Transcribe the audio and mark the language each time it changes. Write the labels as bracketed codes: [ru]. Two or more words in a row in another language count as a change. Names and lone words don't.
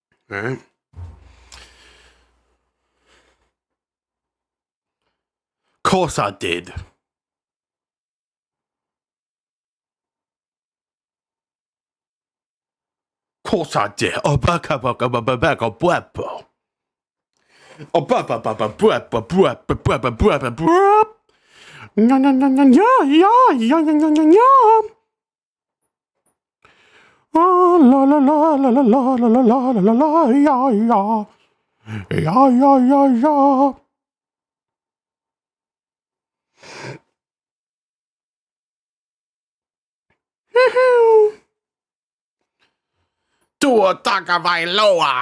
[en] All right. Course I did. Course I did. Oh, back up, back up, back up, back up. Oh, ba ba ba ba ba ba ba ba ba ba ba ba ba. Yeah, yeah, yeah, yeah, yeah, yeah, yeah. Ah, la la la la la la la la la la la, yeah, yeah, yeah, yeah, yeah, yeah. Tua Tagovailoa.